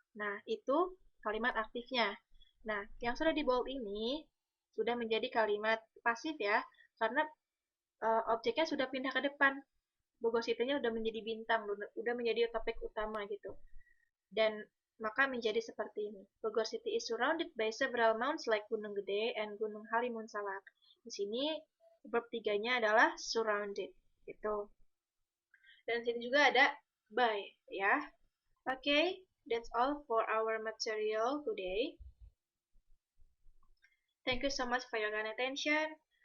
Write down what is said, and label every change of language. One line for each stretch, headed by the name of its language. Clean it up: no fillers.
Indonesian: Nah, itu kalimat aktifnya. Nah, yang sudah di bold ini sudah menjadi kalimat pasif ya, karena objeknya sudah pindah ke depan. Bogor City-nya udah menjadi bintang, udah menjadi topik utama gitu. Dan maka menjadi seperti ini.
English: Bogor City is surrounded by several mountains like Gunung Gede and Gunung Halimun Salak.
Indonesian: Di sini verb 3-nya adalah surrounded gitu. Dan di sini juga ada by ya.
English: Okay, that's all for our material today. Thank you so much for your kind attention.